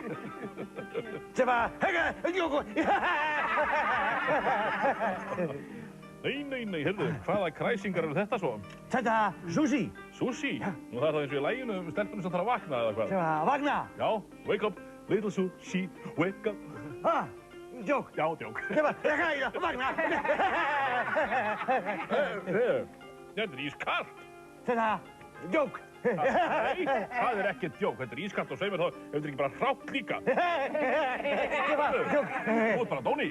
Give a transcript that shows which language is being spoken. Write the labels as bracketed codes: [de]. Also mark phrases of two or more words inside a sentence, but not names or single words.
[is] Sem að, djóku. Nei, heyrðu, hvaða kræsingar eru þetta svo? Þetta, sushi. Sushi? Nú það er það eins og í læginu stelpunum sem þarf að vakna eða hvað? Sem að vakna. Já, [en] wake up, little sushi, wake up. [is] djók. Já, djók. Vagnar. Þetta er ískalt. Þetta, djók. Nei, það er ekkert djók. Þetta er ískalt og segir mér þá, ef þetta er ekki bara hrátt líka. Djók. Þú ert bara Dóni.